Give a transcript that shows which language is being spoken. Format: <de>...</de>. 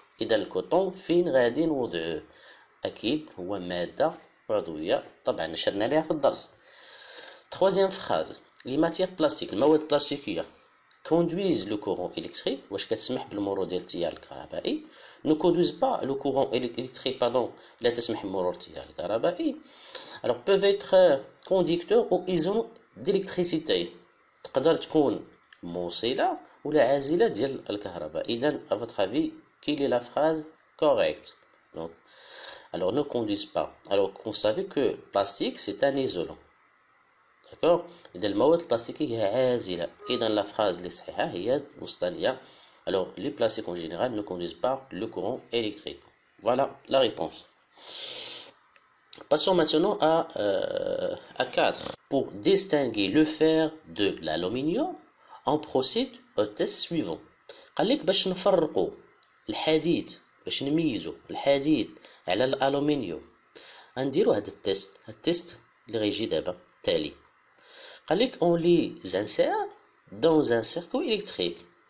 <ar>إذا الكوتون فين غادي نوضعوه؟ أكيد هو مادة عضوية، طبعا نشرنا لها في الدرس.</ar> <fr>Troisième phrase. Les matières plastiques,</fr> <ar>المواد البلاستيكية</ar> <fr>conduisent le courant électrique،</fr> <ar>واش كتسمح بالمرور ديال التيار الكهربائي.</ar> <fr>ne conduisent pas le courant électrique، pardon،</fr> <ar>لا تسمح بمرور التيار الكهربائي.</ar> <fr>alors peuvent être conducteurs ou isolants d'électricité،</fr> <ar>تقدر تكون موصلة ولا عازلة ديال الكهرباء.</ar> <fr>إذا à votre avis quelle est la phrase correcte؟ donc alors ne conduisent pas. alors vous savez que plastique c'est un isolant. D'accord.</fr> <ar>إذا المواد البلاستيكية هي عازلة، إذا لا فراز اللي صحيحة هي الوسطانية.</ar> <fr>Alors les plastiques en général ne conduisent pas le courant électrique. Voilà la réponse. Passons maintenant à 4. Pour distinguer le fer de l'aluminium, on procède au test suivant.</fr> <ar>قال لك باش نفرقوا الحديد، باش نميزوا الحديد على الألومنيوم، غنديروا هذا التيست اللي غيجي دابا تالي. قال لك</ar> <fr>on les insère dans un circuit électrique.</fr>